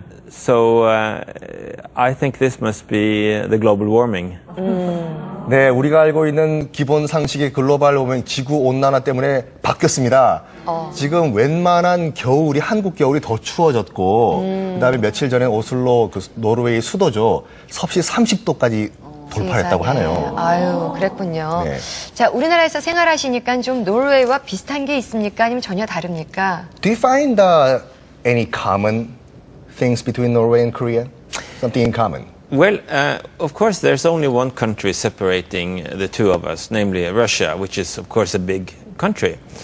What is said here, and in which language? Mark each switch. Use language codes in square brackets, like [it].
[en] So I think this must be the global warming. [ko] 네, 우리가 알고 있는 기본 상식의 글로벌 워밍, 지구 온난화 때문에 바뀌었습니다. 지금 웬만한 겨울이 한국 겨울이 더 추워졌고 그다음에 며칠 전에 오슬로 노르웨이 수도죠. 섭씨 30도까지 돌파했다고 하네요. 아유, 그랬군요. 네. 자, 우리나라에서 생활하시니까 좀 노르웨이와 비슷한 게 있습니까? 아니면 전혀 다릅니까? [en] Do you find any common things between Norway and Korea? Something in common? Well, of course, there's only one country separating the two of us, namely Russia, which is, of course, a big country.